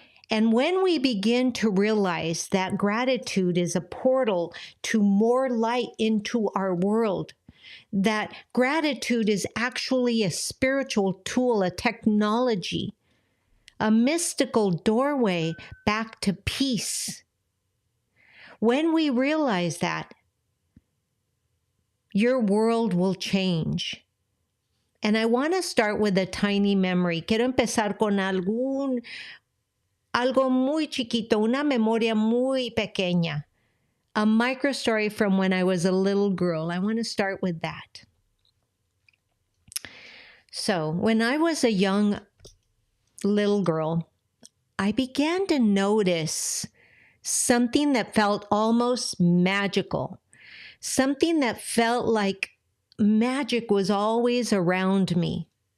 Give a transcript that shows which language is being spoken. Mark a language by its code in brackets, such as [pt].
[en] And when we begin to realize that gratitude is a portal to more light into our world, that gratitude is actually a spiritual tool, a technology, a mystical doorway back to peace. When we realize that, your world will change. And I want to start with a tiny memory. [es] Quiero empezar con algo muy chiquito, una memoria muy pequeña. [en] A micro story from when I was a little girl. I want to start with that. So, when I was a young little girl, I began to notice something that felt almost magical, something that felt like magic was always around me.